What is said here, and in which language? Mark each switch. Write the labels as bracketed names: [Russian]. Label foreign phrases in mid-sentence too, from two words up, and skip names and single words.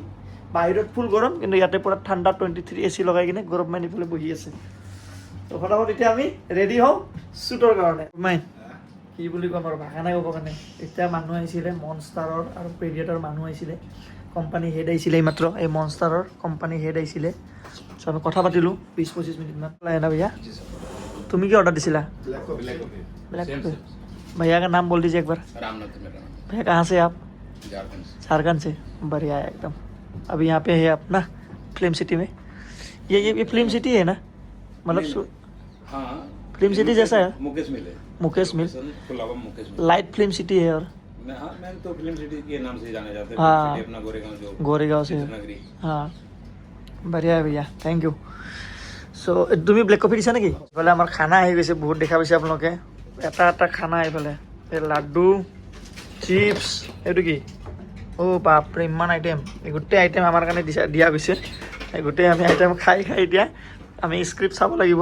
[Assamese] বাহিৰত ফুল গৰম কিন্তু ইয়াতে পুৰা ঠাণ্ডা 23 AC লগাই কিনে গৰম মাৰি পেলাই বহি আছে তো ফটাফট এতিয়া আমি ৰেডি হওঁ শ্বুটৰ কাৰণে কি বুলি ক'ম আৰু ভাষা নাই ক'ব কাৰণে এতিয়া মানুহ আহিছিলে মনষ্টাৰৰ আৰু প্ৰেডিয়েটৰ মানুহ আহিছিলে [English] company head [Assamese] আহিছিলে এইমাত্ৰ এই মনষ্টাৰৰ [English] company head [Assamese] আহিছিলে চ' আমি কথা পাতিলোঁ 20-25 মিনিটমান লাগে না भैया তুমি কি অৰ্ডাৰ দিছিলা [English] black coffee [Hindi] भैया का नाम बोल दीजिए एक बार भैया कहाँ से आप झारखंड से बढ़िया है एकदम अभी यहाँ पे है आप ना फिल्म सिटी में ये फिल्म सिटी है ना मतलब हाँ फिल्म सिटी जैसा है मुकेश मिल लाइट फिल्म सिटी है और मैं तो फिल्म सिटी के नाम से जाने जाते हैं हाँ। सिटी अपना गोरेगांव से नगरी हाँ बढ़िया है भैया [English] thank you [Assamese] চ' তুমি [English] black coffee [Assamese] দিছা নেকি এইফালে আমাৰ খানা আহি গৈছে বহুত দেখা পাইছে আপোনালোকে এটা খানা এইফালে এই লাড্ডু চিপছ এইটো কি বাপৰে ইমান আইটেম এই গোটেই আইটেম আমাৰ কাৰণে দিয়া গৈছে এই গোটেই আমি আইটেম খাই এতিয়া আমি স্ক্ৰিপ্ট চাব লাগিব